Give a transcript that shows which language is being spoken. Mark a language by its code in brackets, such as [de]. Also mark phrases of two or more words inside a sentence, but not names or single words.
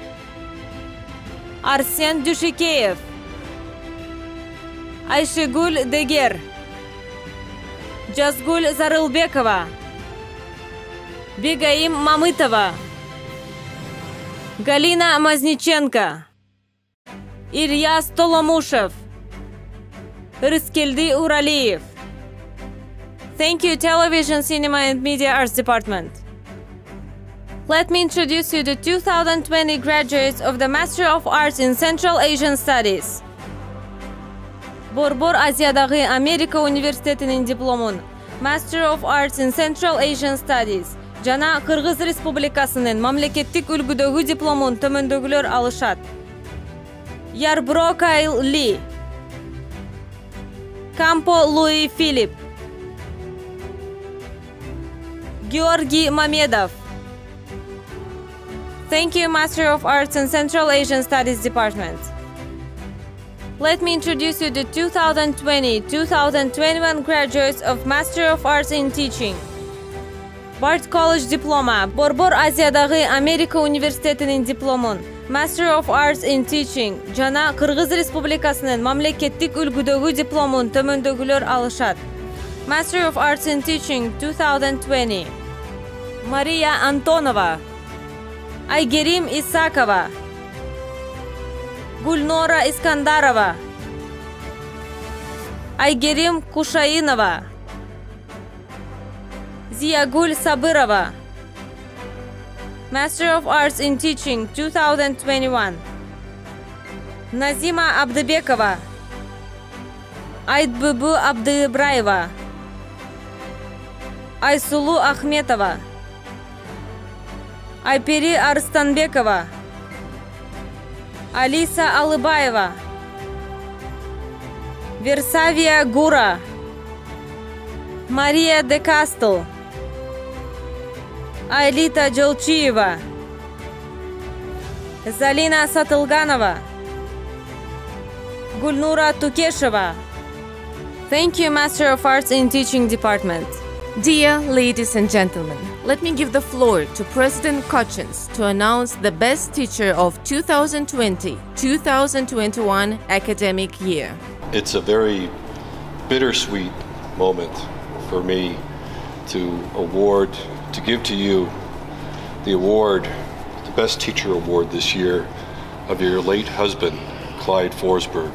[en] Арсен Дюшикеев, Айшегуль Дегер, Жазгуль Зарылбекова, Бегаим Мамытова, Галина Мазниченко, Ильяс Толомушев, Рыскелди Уралиев. Thank you, Television, Cinema and Media Arts Department. Let me introduce you the 2020 graduates of the Master of Arts in Central Asian Studies. [ky] Борбор Азиядагы Америка университетинин дипломун, [en] Master of Arts in Central Asian Studies [ky] жана Кыргыз Республикасынын мамлекеттик үлгүдөгү дипломун төмөндөгүлөр алышат. Ярброкайл Ли, Кампо Луи Филипп, Георгий Мамедов. [en] Thank you, Master of Arts in Central Asian Studies Department. Let me introduce you to 2020-2021 graduates of Master of Arts in Teaching. Bard College Diploma, [ky] Борбор Азиядагы Америка университетинин дипломун, [en] Master of Arts in Teaching [ky] жана Кыргыз Республикасынын мамлекеттик үлгүдөгү дипломун төмөндөгүлөр алышат. [en] Master of Arts in Teaching 2020. Мария Антонова, Айгерим Исакова, Гульнора Искандарова, Айгерим Кушаинова, Зиягуль Сабырова. Master of Arts in Teaching 2021. Назима Абдыбекова, Айтбүбү Абдыыбраева, Айсулу Ахметова, Айпери Арстанбекова, Алиса Алыбаева, Версавия Гура, Мария де Кастл, Айлита Джолчиева, Залина Сатылганова, Гульнура Тукешева. Thank you, Master of Arts in Teaching Department. Dear ladies and gentlemen, let me give the floor to President Kochins to announce the best teacher of 2020-2021 academic year. It's a very bittersweet moment for me to give to you the award, the Best Teacher Award this year of your late husband, Clyde Forsberg.